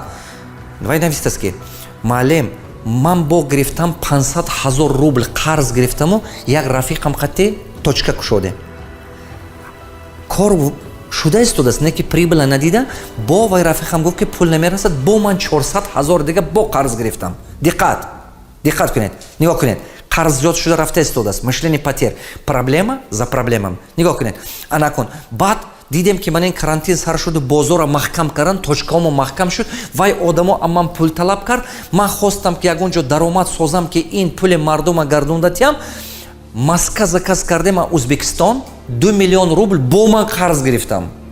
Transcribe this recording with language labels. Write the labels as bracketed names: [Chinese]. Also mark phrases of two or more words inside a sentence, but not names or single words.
[Tajik] Вай навистааст ки маълим ман бо гирифтам $500,000 қарз гирифтаму як рафиқам қате точка кушоде. Кор шуда истодааст, не ки прибыла надида, бо вай рафиқам гуфт ки пул намерасад, бо ман $400,000 дига бо қарз гирифтам. Диққат кунед, нигоҳ кунед. Қарз зиёд шуда рафта истодааст. Мишлени патер. [Russian] Проблема за проблемам. [Tajik] Нигоҳ кунед. Ана кун. Баъд дидем ки ман ин карантин сар шуду, бозора маҳкам кардан, точкаомо маҳкам шуд, вай одамо аман пул талаб кард. Ман хостам ки ягон ҷо даромад созам ки ин пули мардума гардонда тиям. [Russian] Маска заказ [Tajik] кардем аз Узбекистон, $2 миллион бо ман қарз гирифтам.